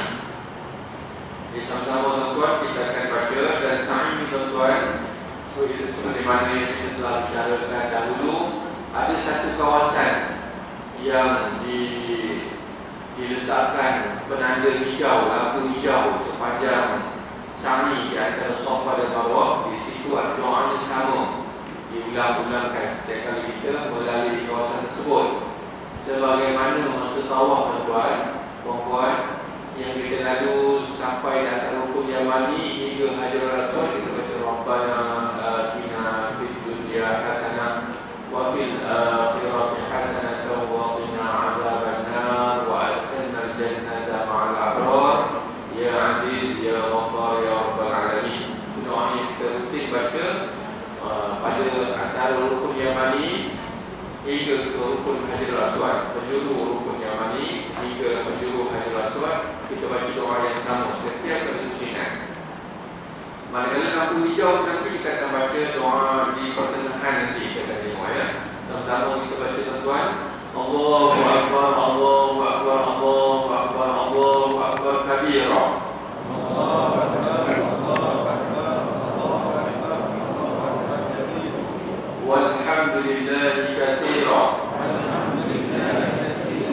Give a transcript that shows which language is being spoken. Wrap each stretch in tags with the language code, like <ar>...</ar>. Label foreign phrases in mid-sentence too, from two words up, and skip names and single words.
<ms>Jadi sama-sama tuan-tuan kita akan baca, dan sa'i ni tuan-tuan seperti mana yang kita telah bicarakan dahulu, ada satu kawasan yang di diletakkan penanda hijau, lampu hijau sepanjang sa'i di antara Safa dan Marwah. Di situ ada doanya sama, diulang-ulangkan setiap kali kita melalui kawasan tersebut. Sebagaimana masa tawaf tuan-tuan, puan-puan, yang kita lalu sampai di antara rukun Yamani hingga Hajarul Aswad, kita baca</ms> <ar>ربنا آتنا في الدنيا حسنة وفي الآخرة حسنة وقنا عذاب النار وأدخلنا الجنة مع الأبرار يا عزيز يا غفار يا رب العالمين.</ar> <ms>Doa yang kita rutin baca pada antara rukun Yamani hingga ke rukun Hajarul Aswad, penjuru rukun Yamani hingga penjuru Hajarul Aswad, kita baca doa yang sama setiap kali usinan. Manakala lampu hijau nanti kita akan baca doa di pertengahan nanti kita akan tengok ya. Sama-sama kita baca tuan-tuan.</ms> <ar>الله أكبر الله أكبر الله أكبر الله أكبر كبيرا. الله أكبر الله أكبر الله أكبر الله أكبر كبيرا. والحمد لله كثيرا والحمد لله كثيرا.</ar>